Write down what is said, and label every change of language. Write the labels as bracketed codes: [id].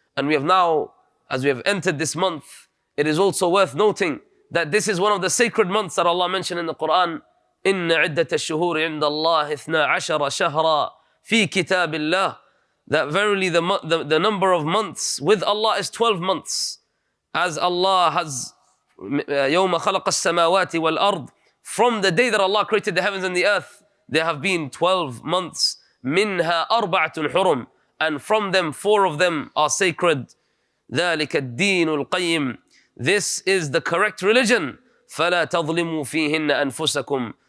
[en] And we have now, as we have entered this month, it is also worth noting that this is one of the sacred months that Allah mentioned in the Quran. [ar] إِنَّ عِدَّةَ الشُّهُورِ عِنْدَ اللَّهِ 12 شَهْرًا فِي كِتَابِ اللَّهِ. [en] That verily the number of months with Allah is 12 months. As Allah has [ar] يَوْمَ خَلَقَ السَّمَاوَاتِ وَالْأَرْضِ. [en] From the day that Allah created the heavens and the earth, there have been 12 months. [ar] مِنْهَا أَرْبَعَةٌ حُرُمٌ. [en] And from them, 4 of them are sacred. [ar] ذَلِكَ الدِّينُ الْقَيِّمُ. [en] This is the correct religion. [ar] فَلَا تَظْلِمُوا فِيهِنَّ أَنفُسَكُمْ.